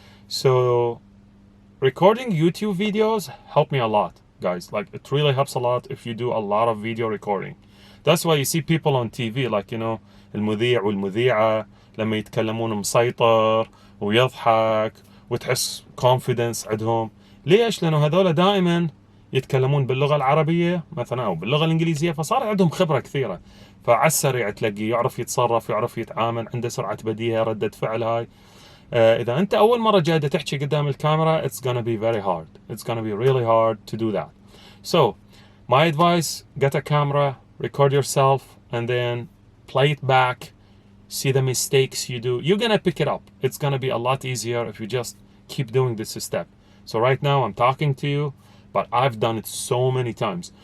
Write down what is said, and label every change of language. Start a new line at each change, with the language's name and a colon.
English: So recording YouTube videos help me a lot, guys. Like, it really helps a lot if you do a lot of video recording. That's why you see people on TV, like, you know,
Arabic: المذيع والمذيعة لما يتكلمون مسيطر ويضحك وتحس
English: confidence عندهم.
Arabic: ليش؟ لأنه هذول دائما يتكلمون باللغة العربية مثلا أو باللغة الإنجليزية، فصار عندهم خبرة كثيرة، فعلى السريع تلاقيه يعرف يتصرف، يعرف يتعامل، عنده سرعة بديهة، ردة فعل. هاي إذا أنت أول مرة جاي تحكي قدام الكاميرا,
English: it's gonna be very hard. It's gonna be really hard to do that. So my advice, get a camera, record yourself, and then play it back, see the mistakes you do. You're gonna pick it up. It's gonna be a lot easier if you just keep doing this step. So right now I'm talking to you, but I've done it so many times.